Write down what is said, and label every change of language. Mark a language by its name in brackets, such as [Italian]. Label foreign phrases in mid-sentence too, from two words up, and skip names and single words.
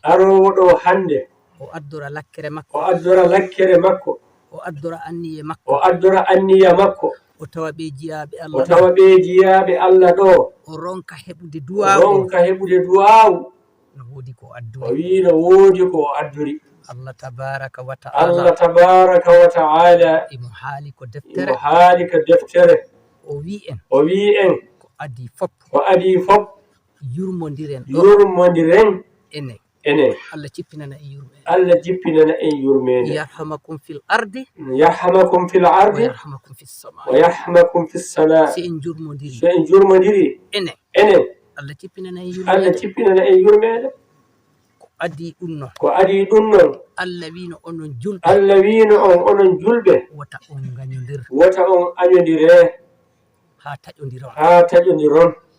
[Fula] Arowo ɗo hande. O addora lakkere makko. O addora lakkere makko. O addora anniye makko. O addora anniya makko. O tawa ɓe jiyaaɓe O Allah tawa ɗo. ɓe jiyaaɓe Allah ɗo. O ronka heɓude du'a O ronka heɓude du'a. No woodi ko adduri. O wi no woodi ko adduri. [Arabic] الله تبارك وتعالى. الله تبارك وتعالى. [Fula] Imo haali ko Imo deftere. haali ko deftere. O wi en. O wi en. Ko adi fop. Ko adi fop. Yurmodiren ɗo. Yurmodiren. Enen. Enen. Allah jippinana en yurmede. Allah jippinana en yurmede. [Arabic] يرحمكم في الأرض. يرحمكم في الأرض. ويرحمكم في السماء. ويرحمكم في السماء. [Fula] So en jurmodiri. So en jurmodiri. Enen. Enen. Allah jippinana en yurmede. Allah jippinana en yurmede. Ko adi ɗum non. Ko adi ɗum non. Allah wino onon julɓe. Allah wino on onon julɓe. Wota on gañodir. Wota on añodire. Ha taƴodiron. Ha taƴodiron.